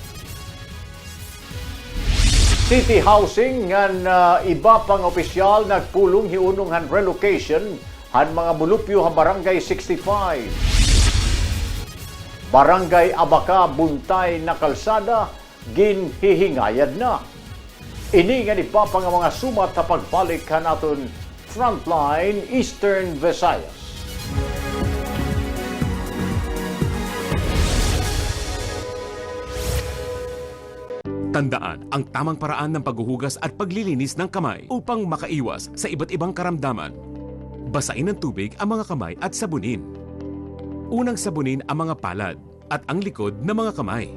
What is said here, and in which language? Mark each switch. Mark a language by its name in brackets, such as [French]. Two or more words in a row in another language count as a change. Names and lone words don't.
[Waray] City Housing ngan iba pang opisyal nagpulong hiunong han relocation han mga bulupyo ha Barangay 65. Barangay Abaca, Buntay na kalsada, ginhihingayad na. Ini nga ni Papa nga mga sumat sa pagbalik ka naton Frontline Eastern Visayas. [Filipino] Tandaan ang tamang paraan ng paghuhugas at paglilinis ng kamay upang makaiwas sa iba't ibang karamdaman. Basain ng tubig ang mga kamay at sabunin. Unang sabunin ang mga palad at ang likod ng mga kamay.